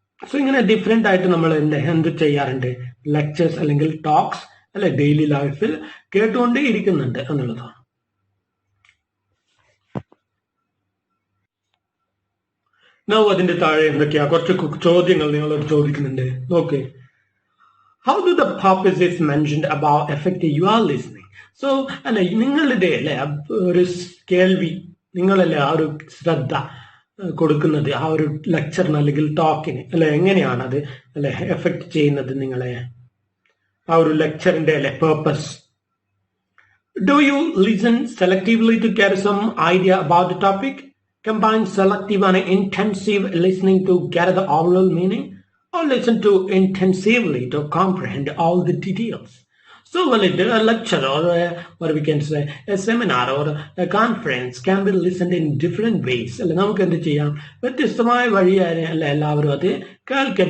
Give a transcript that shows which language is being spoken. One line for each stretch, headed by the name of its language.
Malayalam: So ഇങ്ങനെ different ആയിട്ട് നമ്മൾ എന്ത് ചെയ്യാറുണ്ട്, ലെക്ചേഴ്സ് അല്ലെങ്കിൽ ടോക്സ് അല്ലെ ഡെയിലി ലൈഫിൽ കേട്ടുകൊണ്ടേ ഇരിക്കുന്നുണ്ട് എന്നുള്ളതാണ്. അതിന്റെ താഴെ എന്തൊക്കെയാ കുറച്ച് ചോദ്യങ്ങൾ നിങ്ങളോട് ചോദിക്കുന്നുണ്ട്, നോക്ക്.
English: How do the purposes mentioned above affect your listening?
Malayalam: So അല്ലെ നിങ്ങളുടെ അല്ലെ ഒരു കേൾവി, നിങ്ങളല്ലേ ആ ഒരു ശ്രദ്ധ കൊടുക്കുന്നത് ആ ഒരു ലെക്ചറിന് അല്ലെങ്കിൽ ടോക്കിന് അല്ലെ, എങ്ങനെയാണ് അത് അല്ലെ എഫക്ട് ചെയ്യുന്നത് നിങ്ങളെ, ആ ഒരു ലെക്ചറിന്റെ അല്ലെ purpose.
English: Do you listen selectively to get some idea about the topic? Combine selective and intensive listening to get the overall meaning, or listen to intensively to comprehend all the details? So, well, a lecture or what we can say a seminar or a conference can be listened in different ways.
Malayalam: നമുക്ക് എന്ത് ചെയ്യാം, വ്യത്യസ്തമായ വഴിയായി എല്ലാവരും അത് കേൾക്കാം.